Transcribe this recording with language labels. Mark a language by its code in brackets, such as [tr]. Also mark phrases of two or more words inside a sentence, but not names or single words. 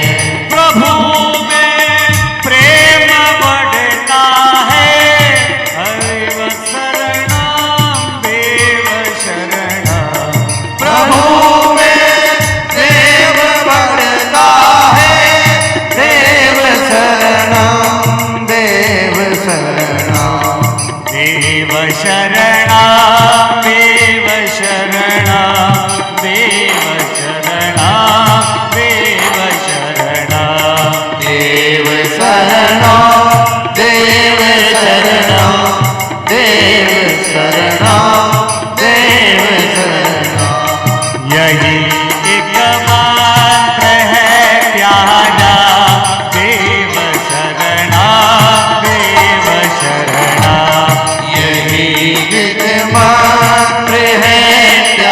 [hi] प्रभु में प्रेम बढ़ता है, [sa] हरिव शरणम देव शरणा, [hi] प्रभु में देव बढ़ता है, [sa] देव शरणं देव शरणं देव शरणा देव शरणा, देव शरणा देव शरणा, देव शरणं देव शरणं देव शरणं देव शरणं। [hi] यही एक मंत्र है प्यारा, [sa] देव शरणा देव शरणा, [hi] यही एक मंत्र है